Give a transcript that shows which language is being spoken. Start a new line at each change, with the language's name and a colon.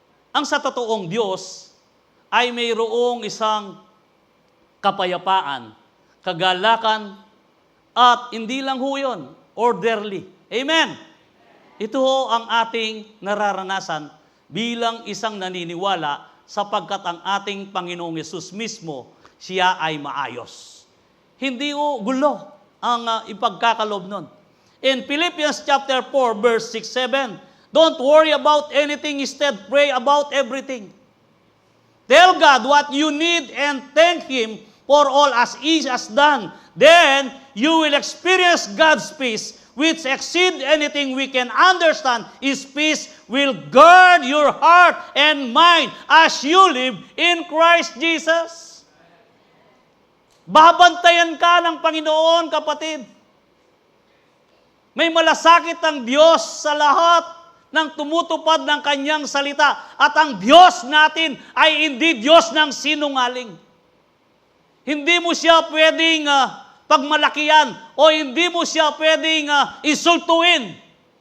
Filipino: Ang sa totoong Diyos ay mayroong isang kapayapaan, kagalakan, at hindi lang ho yun, orderly. Amen! Ito ho ang ating nararanasan bilang isang naniniwala sapagkat ang ating Panginoong Yesus mismo, siya ay maayos. Hindi ho gulo ang ipagkakalob nun.
English: In Philippians chapter 4, verse 6-7, don't worry about anything, instead pray about everything. Tell God what you need and thank Him for all as He has done. Then you will experience God's peace, which exceeds anything we can understand. His peace will guard your heart and mind as you live in Christ Jesus.
Filipino: Babantayan ka ng Panginoon, kapatid. May malasakit ang Diyos sa lahat ng tumutupad ng kanyang salita. At ang Diyos natin ay hindi Diyos ng sinungaling. Hindi mo siya pwedeng pagmalakihan o hindi mo siya pwedeng insultuin.